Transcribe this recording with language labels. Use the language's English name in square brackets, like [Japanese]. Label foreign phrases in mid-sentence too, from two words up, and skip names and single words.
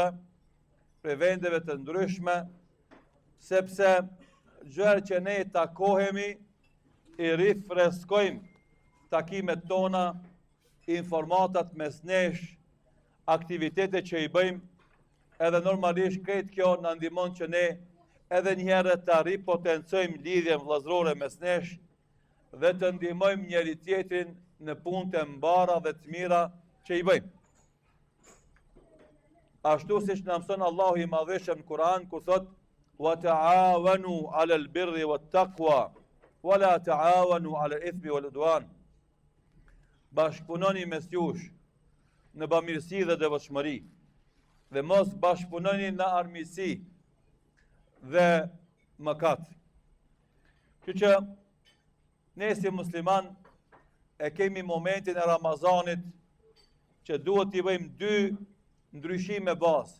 [Albanian] prej vendeve të ndryshme, sepse gjëra që ne takohemi i rifreskojmë takimet tona, informatat mes nesh, aktivitete që i bëjmë, edhe normalisht këtë kjo na ndihmon që ne edhe njëherë ta ripotencojmë lidhjen vëllazërore mes nesh dhe të ndihmojmë njëri tjetrin në punët e mbara dhe të mira që i bëjmë. Ashtu siç na mëson Allahu i Madhëshëm në Kur'an ku thot: [Arabic] "وتعاونوا على البر والتقوى ولا تعاونوا على الإثم والعدوان." [Albanian] Bashkëpunoni mes jush në bamirësi dhe devotshmëri, dhe mos bashkëpunoni në armiqësi dhe mëkat. Kështu që ne si musliman e kemi momentin e Ramazanit që duhet t'i bëjmë dy ndryshime bazë.